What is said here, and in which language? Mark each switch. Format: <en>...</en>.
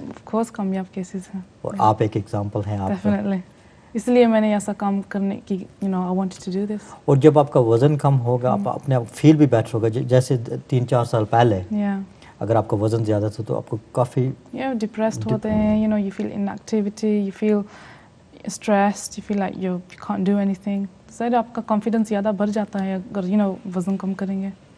<ur>Of course کامیاب cases ہیں، اور آپ ایک ایگزامپل ہیں. آپ ڈیفینیٹلی، اس لیے میں نے ایسا کام کرنے کی</ur> <en>I wanted to do this.</en> <ur>اور جب آپ کا وزن کم ہوگا، آپ اپنے آپ فیل بھی بیٹر ہوگا. جیسے 3-4 سال پہلے اگر آپ کا وزن زیادہ تھا تو آپ کو کافی ڈپریسڈ ہوتے ہیں.</ur> <en>You feel inactivity, you feel stressed, you feel like you can't do anything.</en> <ur>ظاہر آپ کا کانفیڈنس زیادہ بڑھ جاتا ہے اگر وزن کم کریں گے.</ur>